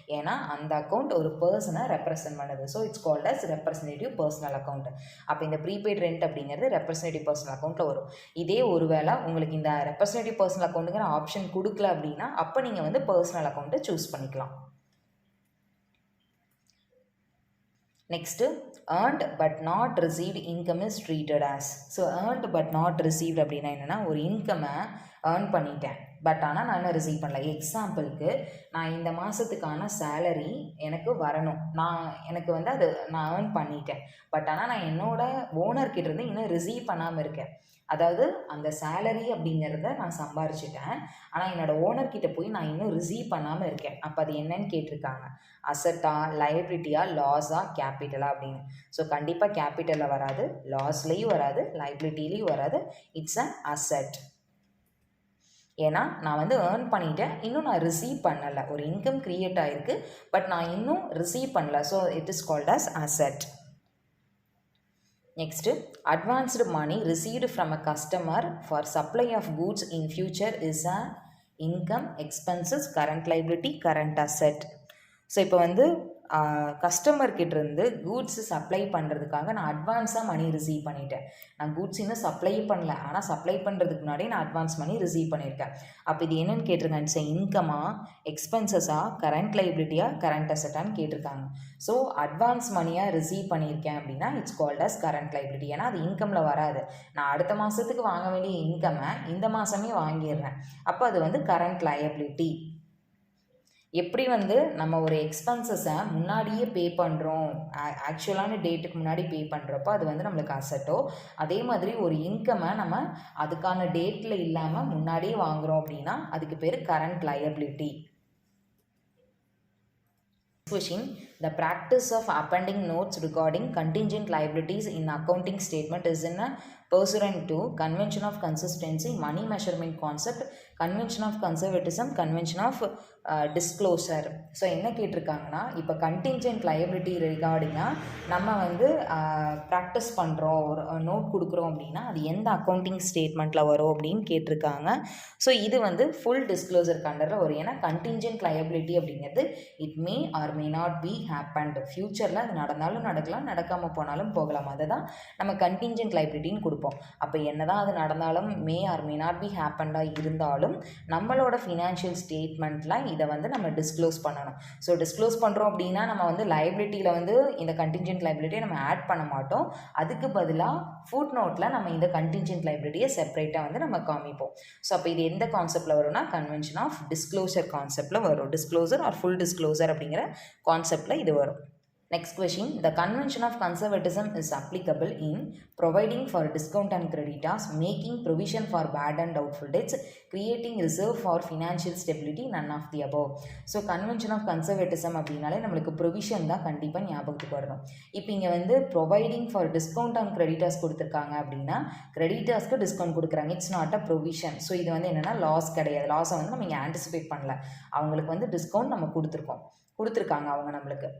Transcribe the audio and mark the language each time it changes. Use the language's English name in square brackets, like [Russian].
[Tamil] ஏன்னா அந்த அக்கௌண்ட் ஒரு பர்சனை ரெப்ரசன்ட் பண்ணுது. [English] So it's called as representative personal account. [Tamil] அப்போ இந்த ப்ரீபெய்ட் ரெண்ட் அப்படிங்கிறது ரெப்ரசன்டேட்டிவ் பர்சனல் அக்கௌண்ட்டில் வரும். இதே ஒரு வேளை உங்களுக்கு இந்த ரெப்ரசன்டேட்டிவ் பர்சனல் அக்கௌண்ட்டுங்கிற ஆப்ஷன் கொடுக்கல அப்படின்னா அப்போ நீங்கள் வந்து பர்சனல் அக்கௌண்ட்டை சூஸ் பண்ணிக்கலாம். [English] Next earned but not received income is treated as. [Tamil] So [English] earned but not received [Tamil] அப்படின்னா என்னென்னா ஒரு இன்கம்மை ஏர்ன் பண்ணிட்டேன், பட் ஆனால் நான் இன்னும் ரிசீவ் பண்ணல. எக்ஸாம்பிளுக்கு நான் இந்த மாதத்துக்கான சேலரி எனக்கு வரணும், எனக்கு வந்து அது நான் ஏர்ன் பண்ணிட்டேன், பட் ஆனால் நான் என்னோடய ஓனர்கிட்ட இருந்து இன்னும் ரிசீவ் பண்ணாமல் இருக்கேன். அதாவது அந்த சேலரி அப்படிங்கிறத நான் சம்பாரிச்சிட்டேன், ஆனால் என்னோடய ஓனர்கிட்ட போய் நான் இன்னும் ரிசீவ் பண்ணாமல் இருக்கேன். அப்போ அது என்னன்னு கேட்டிருக்காங்க, அசட்டா, லைபிலிட்டியா, லாஸா, கேபிட்டலா அப்படின்னு. ஸோ கண்டிப்பாக கேபிட்டலில் வராது, லாஸ்லேயும் வராது, லைபிலிட்டிலையும் வராது, [English] It's a asset. [Tamil] ஏன்னா நான் வந்து ஏர்ன் பண்ணிட்டேன், இன்னும் நான் ரிசீவ் பண்ணலை. ஒரு இன்கம் க்ரியேட் ஆகிருக்கு, பட் நான் இன்னும் ரிசீவ் பண்ணல. [English] So it is called as asset. Next, advanced money received from a customer for supply of goods in future is a income, expenses, current liability, current asset. [Tamil] So இப்போ வந்து கஸ்டமர்கிட்டேருந்து goods supply பண்ணுறதுக்காக நான் அட்வான்ஸாக மணி receive பண்ணிட்டேன். நான் goods இன்னும் supply பண்ணல, ஆனால் சப்ளை பண்ணுறதுக்கு முன்னாடி நான் அட்வான்ஸ் மணி ரிசீவ் பண்ணியிருக்கேன். அப்போ இது என்னென்னு கேட்டிருக்காங்க, இட்ஸ் இன்கமா, எக்ஸ்பென்சஸாக, கரண்ட் லைபிலிட்டியாக, கரண்ட் அசெட்டான்னு கேட்டிருக்காங்க. ஸோ அட்வான்ஸ் மணியாக ரிசீவ் பண்ணியிருக்கேன் அப்படின்னா [English] It's called as current liability. [Tamil] ஏன்னா அது இன்கமில் வராது. நான் அடுத்த மாதத்துக்கு வாங்க வேண்டிய இன்கம்மை இந்த மாதமே வாங்கிடுறேன். அப்போ அது வந்து கரண்ட் லைபிலிட்டி. எப்படி வந்து நம்ம ஒரு எக்ஸ்பென்சஸை முன்னாடியே பே பண்ணுறோம், ஆக்சுவலான டேட்டுக்கு முன்னாடி பே பண்ணுறப்போ அது வந்து நம்மளுக்கு அசட்டோ, அதே மாதிரி ஒரு இன்கம்மை நம்ம அதுக்கான டேட்டில் இல்லாமல் முன்னாடியே வாங்குகிறோம் அப்படின்னா அதுக்கு பேர் current liability. [English] Question: The practice of appending notes regarding contingent liabilities in accounting statement is in a pursuant to convention of consistency, money measurement concept, convention of conservatism, convention of disclosure. [Tamil] So என்ன கேட்டிருக்காங்கன்னா, இப்போ கண்டிஞ்சென்ட் liability ரிகார்டிங்காக நம்ம வந்து practice பண்ணுறோம், ஒரு note கொடுக்குறோம் அப்படின்னா அது எந்த அக்கௌண்டிங் ஸ்டேட்மெண்ட்டில் வரும் அப்படின்னு கேட்டிருக்காங்க. ஸோ இது வந்து ஃபுல் டிஸ்க்ளோசர் கண்டரில் வரும். ஏன்னா கண்டிஞ்சென்ட் லைபிலிட்டி அப்படிங்கிறது [English] It may or may not be happened. [Tamil] ஃப்யூச்சரில் அது நடந்தாலும் நடக்கலாம், நடக்காமல் போனாலும் போகலாம். அதை தான் நம்ம கண்டிஞ்சென்ட் லைபிலிட்டின்னு கொடுப்போம். அப்போ என்ன தான் அது நடந்தாலும், [English] may or may not be [Tamil] ஹேப்பன்டாக இருந்தாலும் நம்மளோட ஃபினான்ஷியல் ஸ்டேட்மெண்ட்டில் இதை வந்து நம்ம டிஸ்க்ளோஸ் பண்ணணும். ஸோ டிஸ்க்ளோஸ் பண்ணுறோம் அப்படின்னா நம்ம வந்து லைபிலிட்டியில் வந்து இந்த கண்டிஞ்சென்ட் லைபிலிட்டியை நம்ம ஆட் பண்ண மாட்டோம். அதுக்கு பதிலாக ஃபுட் நோட்டில் நம்ம இந்த கண்டிஞ்சென்ட் லைபிலிட்டியை செப்பரேட்டாக வந்து நம்ம காமிப்போம். ஸோ அப்போ இது எந்த கான்செப்டில் வரும்னா கன்வென்ஷன் ஆஃப் டிஸ்க்ளோசர் கான்செப்டில் வரும். டிஸ்க்ளோசர் ஆர் ஃபுல் டிஸ்க்ளோசர் அப்படிங்கிற கான்செப்டில் இது வரும். [English] Next question: The convention of conservatism is applicable in providing for discount and creditors, making provision for bad and doubtful debts, creating reserve for financial stability, none of the above. [Tamil] So convention of conservatism அப்படின்னாலே நம்மளுக்கு provision தான் கண்டிப்பாக ஞாபகத்துக்கு வரணும். இப்போ இங்கே வந்து providing for discount and creditors கொடுத்துருக்காங்க அப்படின்னா கிரெடிட்டர்ஸ்க்கு டிஸ்கவுண்ட் கொடுக்குறாங்க. [English] It's not a provision. [Tamil] So இது வந்து என்னென்னா லாஸ் கிடையாது. லாஸை வந்து நம்ம இங்கே ஆன்டிசிபேட் பண்ணல, அவங்களுக்கு வந்து டிஸ்கவுண்ட் நம்ம கொடுத்துருக்காங்க அவங்க நம்மளுக்கு.